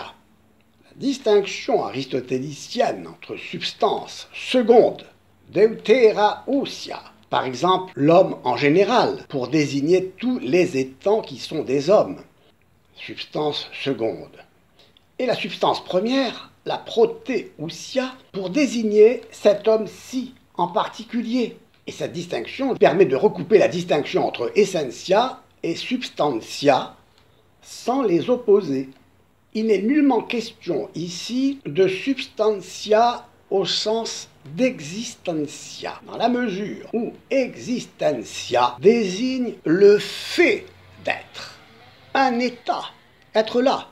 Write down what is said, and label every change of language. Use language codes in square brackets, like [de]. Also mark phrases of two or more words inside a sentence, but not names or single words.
[fr] La distinction aristotélicienne entre substance seconde, [el] δευτέρα οὐσία, [fr] par exemple l'homme en général, pour désigner tous les étants qui sont des hommes, substance seconde, et la substance première, la protéousia, pour désigner cet homme-ci, en particulier. Et cette distinction permet de recouper la distinction entre essentia et substantia sans les opposer. Il n'est nullement question ici de substantia au sens d'existentia, dans la mesure où existentia désigne le fait d'être, un état, être là.